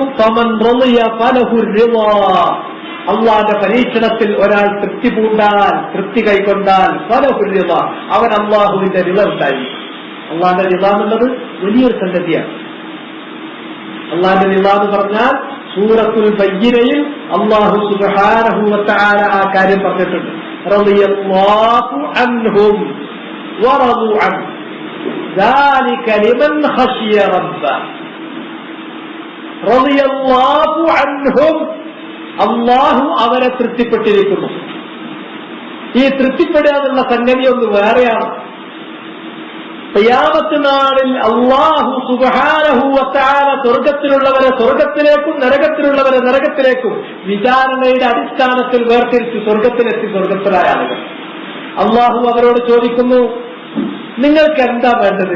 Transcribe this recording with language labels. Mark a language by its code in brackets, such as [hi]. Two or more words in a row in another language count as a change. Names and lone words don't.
[ar] فمن رضي فله الرضا, അള്ളാന്റെ പരീക്ഷണത്തിൽ ഒരാൾ തൃപ്തി പൂണ്ടാൽ, തൃപ്തി കൈക്കൊണ്ടാൽ فله الرضا, അവൻ അള്ളാഹുവിന്റെ റിള ഉണ്ടായി. [ml] അള്ളാന്റെ റിള എന്നുള്ളത് വലിയൊരു സംഗതിയാണ്. അള്ളാന്റെ റിള എന്ന് പറഞ്ഞാൽ സൂറത്തുൽ ബയ്യിനയിൽ [ar] الله سبحانه وتعالى [ml] ആ കാര്യം പറഞ്ഞിട്ടുണ്ട്. [ar] رضي الله عنهم ورضوا عنه ذلك لمن خشي ربه رضي الله عنهم, [ml] അല്ലാഹു അവരെ തൃപ്തിപ്പെട്ടിരിക്കുന്നു. ഈ തൃപ്തിപ്പെടുക എന്നുള്ള സംഗതി ഒന്ന് വേറെയാണ്. ഖിയാമത്ത് നാളിൽ [ar] الله سبحانه وتعالى [ml] സ്വർഗത്തിലുള്ളവരെ സ്വർഗത്തിലേക്കും നരകത്തിലുള്ളവരെ നരകത്തിലേക്കും വിചാരണയുടെ അടിസ്ഥാനത്തിൽ വേർതിരിച്ച് സ്വർഗത്തിലായ ആളുകൾ അല്ലാഹു അവരോട് ചോദിക്കുന്നു, നിങ്ങൾക്ക് എന്താ വേണ്ടത്?